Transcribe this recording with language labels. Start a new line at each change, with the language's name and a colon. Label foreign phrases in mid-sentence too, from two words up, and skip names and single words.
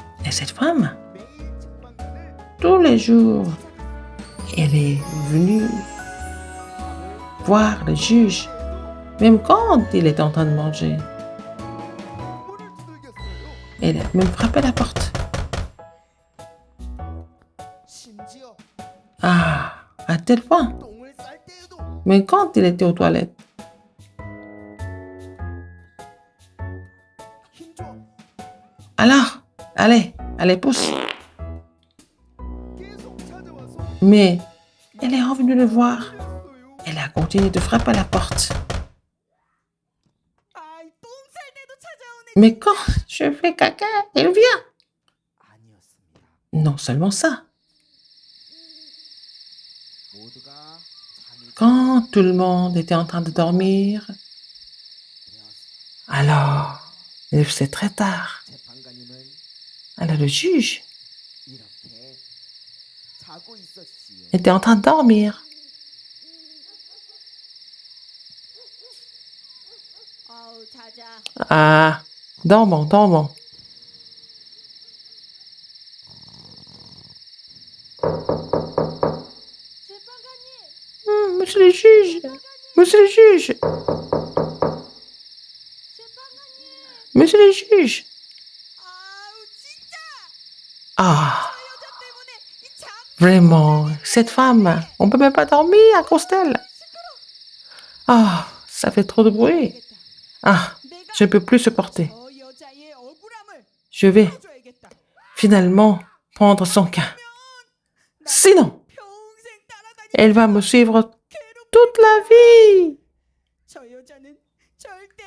French: Et cette femme, tous les jours, elle est venue voir le juge, même quand il était en train de manger. Elle a même frappé la porte.
Korean: 심지어
French: Ah, à tel point.
Korean: 똥을 쌀 때에도
French: Mais quand il était aux toilettes,
Korean: 힘줘
French: alors, allez, pousse.
Korean: 계속 찾아와서
French: Mais elle est revenue le voir.
Korean: 그랬어요.
French: Elle a continué de frapper à la porte.
Korean: 아이 똥쌀 때도 찾아오네.
French: Mais quand je fais caca, elle vient.
Korean: 아니었습니다.
French: Non seulement ça.
Korean: 모두가 잠이
French: Quand tout le monde était en train de dormir,
Korean: 되었어요.
French: alors, il faisait très tard.
Korean: 재판관님은
French: Alors le juge
Korean: 이렇게 자고 있었지요.
French: était en train de dormir.
Korean: 아우 자자.
French: Ah, dormons.
Korean: 재판관님.
French: Monsieur le juge, monsieur le juge,
Korean: 재판관님.
French: monsieur le juge.
Korean: 아우 진짜.
French: Ah,
Korean: 저 여자 때문에 이 잠.
French: vraiment, cette femme, on peut même pas dormir à cause d'elle. Ah, ça fait trop de bruit. Ah,
Korean: 내가
French: je ne peux plus supporter.
Korean: 저 여자의 억울함을
French: Je vais
Korean: 풀어줘야겠다.
French: finalement prendre son cas. Sinon,
Korean: 평생 따라다니.
French: elle va me suivre toute la vie.
Korean: 저 여자는 절대